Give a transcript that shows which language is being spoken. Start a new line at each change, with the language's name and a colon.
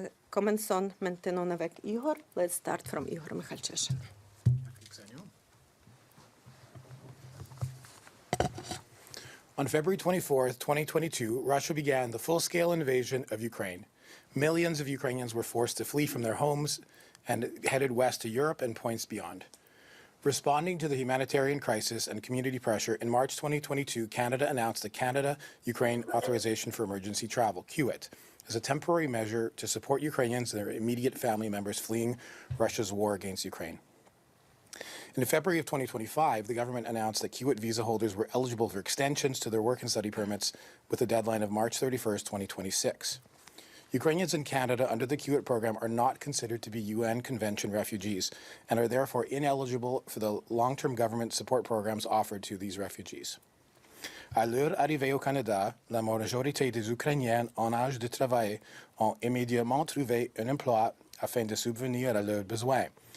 French: Commençons maintenant avec Igor.
English: Let's start from Igor Mikhalchyshin. On February 24, 2022, Russia began the full-scale invasion of Ukraine. Millions of Ukrainians were forced to flee from their homes and headed west to Europe and points beyond. Responding to the humanitarian crisis and community pressure, in March 2022, Canada announced the Canada-Ukraine Authorization for Emergency Travel, CUAET, as a temporary measure to support Ukrainians and their immediate family members fleeing Russia's war against Ukraine. In February of 2025, the government announced that CUAET visa holders were eligible for extensions to their work and study permits with a deadline of March 31st, 2026. Ukrainians in Canada under the CUAET program are not considered to be UN Convention refugees and are therefore ineligible for the long-term government support programs offered to these refugees.
French: À leur arrivée au Canada, la majorité des Ukrainiens en âge de travailler ont immédiatement trouvé un emploi afin de subvenir à leurs besoins.